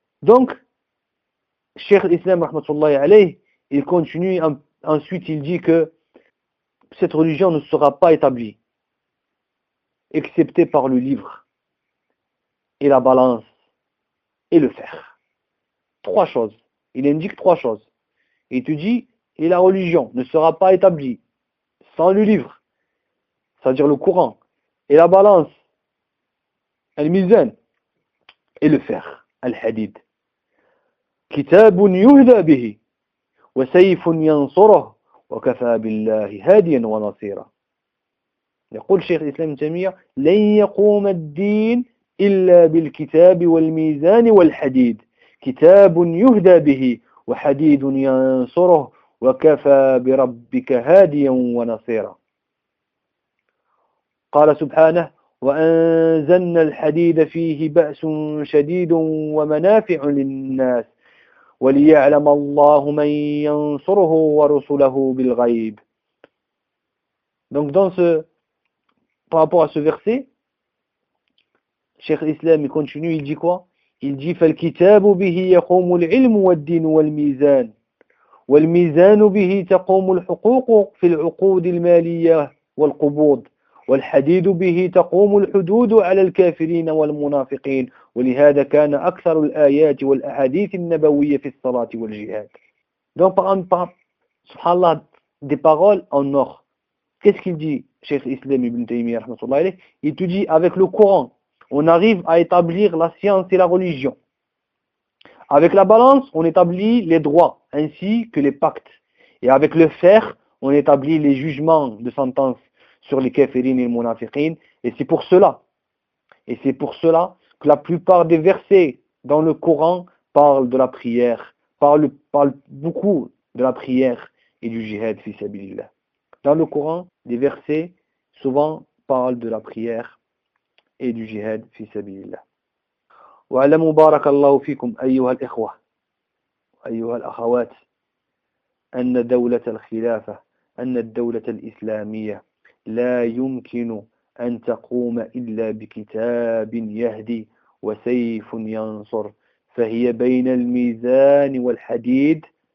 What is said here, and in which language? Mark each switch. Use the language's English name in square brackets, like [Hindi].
[French] Donc, Cheikh Islam, rahmatullahi alayhi, il continue, ensuite il dit que cette religion ne sera pas établie, excepté par le livre et la balance et le fer. Trois choses. Il indique trois choses. Il te dit, et la religion ne sera pas établie sans le livre, c'est-à-dire le Coran, et la balance, al-mizan, et le fer, al-hadid. [Arabic] كتاب يهدى به وسيف ينصره وكفى بالله هاديا ونصيرا يقول شيخ الإسلام تيمية لن يقوم الدين إلا بالكتاب والميزان والحديد كتاب يهدى به وحديد ينصره وكفى بربك هاديا ونصيرا قال سبحانه وأنزلنا الحديد فيه بأس شديد ومنافع للناس وليعلم الله من ينصره ورسله بالغيب. [French] Donc par rapport à ce verset, Cheikh Islam il continue, il dit quoi? Il dit [Arabic] فالكتاب به يقوم العلم والدين والميزان والميزان به تقوم الحقوق في العقود المالية والقبوض والحديد به تقوم الحدود على الكافرين والمنافقين ولهذا كان أكثر الآيات والأحاديث النبوية في الصلاة والجهاد. [French] Donc [Arabic] سبحان الله [French] des paroles en or. Qu'est-ce qu'il dit, Cheikh Islam Ibn Taymiyyah rahmatullah alayh? Il te dit avec le Coran, on arrive à établir la science et la religion. Avec la balance, on établit les droits ainsi que les pactes. Et avec le fer, on établit les jugements de sentence sur les kafirines et les munafiqines. Et c'est pour cela que la plupart des versets dans le Coran parlent de la prière, parlent beaucoup de la prière et du [Arabic] jihad fi sabilillah. [French] Dans le Coran, les versets souvent parlent de la prière et du [Arabic] jihad fi sabilillah. Wa alamu barakallahu fikum ayyuha al-ikhwa, ayyuha al-akhawat, anna dawlat al-khilafa, anna dawlat al-islamiyya, لا يمكن أن تقوم إلا بكتاب يهدي وسيف ينصر فهي بين الميزان والحديد